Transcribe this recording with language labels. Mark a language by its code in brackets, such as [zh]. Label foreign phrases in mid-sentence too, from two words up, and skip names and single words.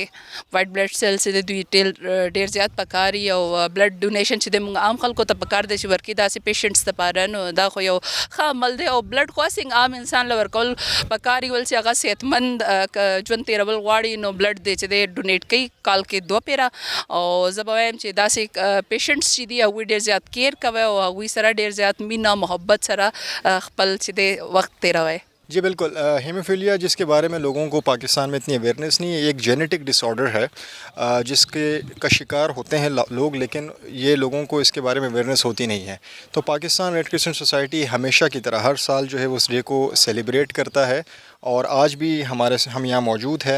[en] white blood cells [ps] چې دی دوی ډېر زیات پکار وي او [en] blood donation [ps] چې دی مونږ عام خلکو ته پکار دی چې ورکړي داسې پیشنټس دپاره نو دا خو یو ښه عمل دی او بلډ خو هسې عام انسان له ورکول پکار وي ول چې هغه صحتمند ژوند تېرول غواړي نو بلډ دی چې دی ډونیټ کوي کال کې 2 پیره او زه به وایم چې داسې پیشنټس چې دي هغوی ډېر زیات کیر کوئ او هغوی سره ډېر زیات مینه محبت سره خپل چې دی وقت تیرا ہے. [ur] جی بالکل. ہیموفیلیا جس کے بارے میں لوگوں کو پاکستان میں اتنی اویئرنیس نہیں ہے، ایک [en] genetic disorder [ur] ہے جس کا شکار ہوتے ہیں لوگ، لیکن یہ لوگوں کو اس کے بارے میں اویئرنیس ہوتی نہیں ہے. تو پاکستان ریڈ کرسچن سوسائٹی ہمیشہ کی طرح ہر سال جو ہے وہ اس ڈے کو سیلیبریٹ کرتا ہے اور آج بھی ہم یہاں موجود ہیں.